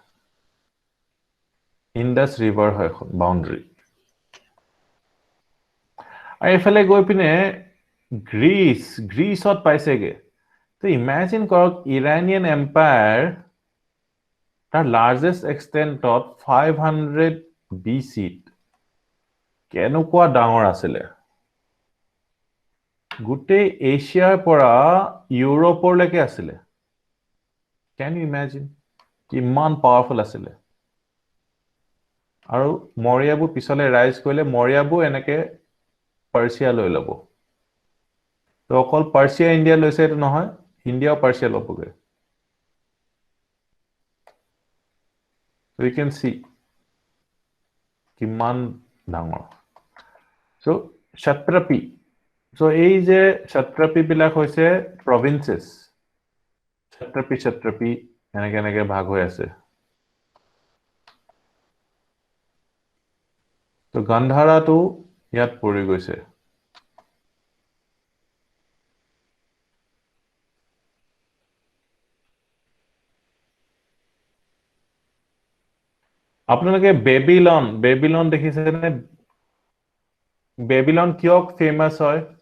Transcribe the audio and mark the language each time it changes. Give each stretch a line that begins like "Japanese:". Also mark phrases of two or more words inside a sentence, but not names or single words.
Assamese: ইণ্ডাছ ৰিভাৰ হয় বাউণ্ডাৰী আৰু এইফালে গৈ পিনে গ্ৰীচত পাইছেগে তো ইমেজিন কৰক ইৰানিয়ান এম্পায়াৰ তাৰ
English: largest extent
Assamese: 500 BC কেনেকুৱা ডাঙৰ আছিলে গোটেই এছিয়াৰ পৰা ইউৰোপৰলৈকে আছিলে
English: Can you imagine?
Assamese: কিমান পাৱাৰফুল আছিলে আৰু মৰিয়াবু পিছলে ৰাইজ কৰিলে মৰিয়াবু এনেকে পাৰ্চিয়া লৈ ল'ব তো অকল পাৰ্চিয়া ইণ্ডিয়া লৈছে এইটো নহয় ইণ্ডিয়াও পাৰ্চিয়া ল'বগে
English: so you can see
Assamese: কিমান ডাঙৰ so Kshatrapi so এই যে Kshatrapi বিলাক হৈছে provinces Kshatrapi এনেকে ভাগ হৈ আছে তো গন্ধাৰাটো ইয়াত পৰি গৈছে আপোনালোকে বেবিলন দেখিছে নে বেবিলন কিয় ফেমাস হয়